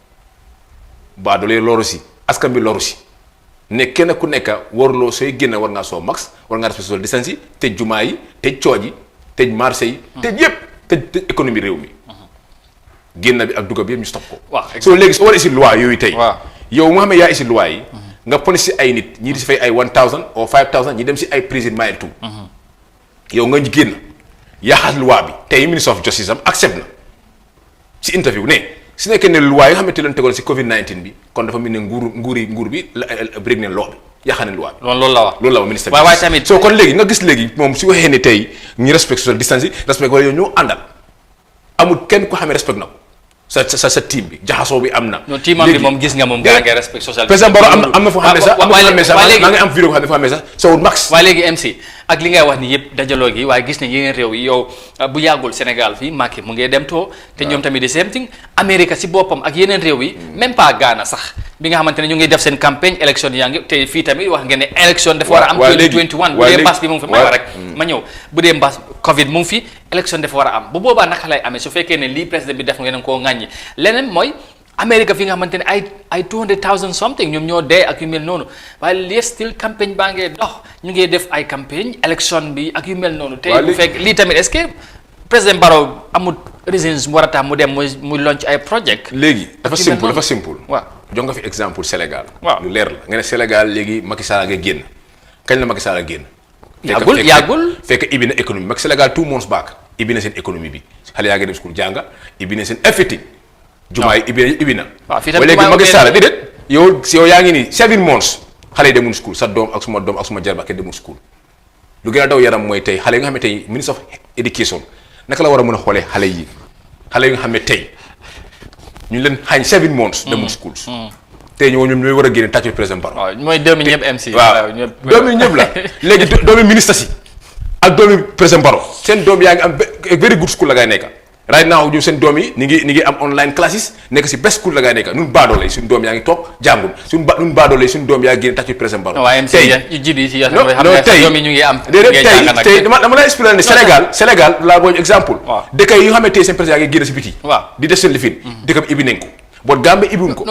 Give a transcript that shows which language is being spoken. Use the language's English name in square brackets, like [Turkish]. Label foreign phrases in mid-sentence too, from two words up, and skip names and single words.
[Wolof] baa dolee loru si askan bi loru si ne kenn ku nekk waruloo sooy génn war ngaa soo max war ngaa [English] respect social distance [Wolof] yi tëj jumaa yi tëj cooj yi tëj marché yi tëj yëpp tëj économie réew mi génn bi ak dugub bi yëpp ñu stop ko soo léegi soo war a isi loi yooyu tey yow mu xam ne yaa isi loi yi nga poni si ay nit ñii di si fay ay 1000 ou 5000 ñi dem si ay prison mile tout yow nga génn yaaxal loi bi tey ministre of justice am accept na si interview ne su nekkee ne loi yi nga xamante leen tegoon si Covid 19 bi kon dafa mel ne nguur bi break ne loi bi yaaxal ne loi bi. loolu la wax ministre bi. waaye tamit soo kon léegi nga gis léegi moom si waxee ne tey ñu [English] respect social distance [Wolof] yi respect wala yow ñoo àndal amul kenn ku xamee respect na ko. sa team bi jaxasoo bi am na. non teamam bi moom gis nga moom. gaa ngi [English] respect social. [Wolof] président Barrow am na foo xam ne sax maa ngi am vidéo boo xam ne foo xam ne sax sowul max. waaye léegi MC ak li ngay wax ni yëpp dajaloo gi waaye gis ne yeneen réew yi yow bu yàggul Sénégal fii Macky mu ngi dem too te ñoom tamit [English] the same thing [Wolof] Amérique si boppam ak yeneen réew yi même pas Ghana sax bi nga xamante ne ñu ngi def seen [French] campagne élection [Wolof] yaa ngi te fii tamit wax ngeen ne élection dafa war a am 2021 bu dee mbas bi mu ngi fi may wax rek ma ñëw bu dee mbas Covid mu ngi fi élection dafa war a am bu boobaa naka lay amee su fekkee ne lii président bi def ngeen koo ŋàññi leneen mooy Amérique fi nga xamante ne ay 200,000 something ñoom ñoo dee ak yu mel noonu waaye lii still campagne baa ngee dox ñu ngi def ay [French] campagne élection [Wolof] bi ak yu mel noonu tey bu fekk lii tamit est-ce que président Barrow amul reasons mu war a tax mu dem muy launch ay project léegi dafa simple waaw jox nga fi exemple Sénégal waaw lu leer la nga ne Sénégal léegi Macky Sall nga génn kañ la Macky Sall a génn yàggul fekk ibbi na économie Macky Sénégal [English] 2 months back [Wolof] ibbi na seen économie bi xale yaa ngi dem school jànga ibbi na seen everything jumaa yi ibbi na ba léegi Macky Sall déedéet yow yaa ngi nii 7 months xale yi demul school sa doom ak suma jarba kenn demul school lu gën a daw yaram mooy tey xale yi nga xam ne tey ministre of education naka la war a mën a xoolee xale yi nga xam ne tey ñu leen xañ 7 months demul school tey ñoom ñooy war a génne tàccu président Barrow. waaw mooy doomi ñëpp MC. waaw doomi ñëpp la léegi doomi ministre si ak doomi président Barrow seen doom yaa ngi am [English] very good school [Wolof] la ngay nekk right now ñu seen doom yi ni ngi am [English] online classes [Wolof] nekk si [English] best school [Wolof] la ngay nekk nun baadoole suñu doom yaa ngi toog jàngul nun baadoole suñu doom yaa génne tàccu président Barrow. tey tey dama lay expliquer ne Sénégal laa booy exemple. dëkk yi nga xam ne tey seen président yaa ngi génne si biti. di def seen lifin dëkk bi ibbi nañ ko bon Gambie ibbiwuñ ko.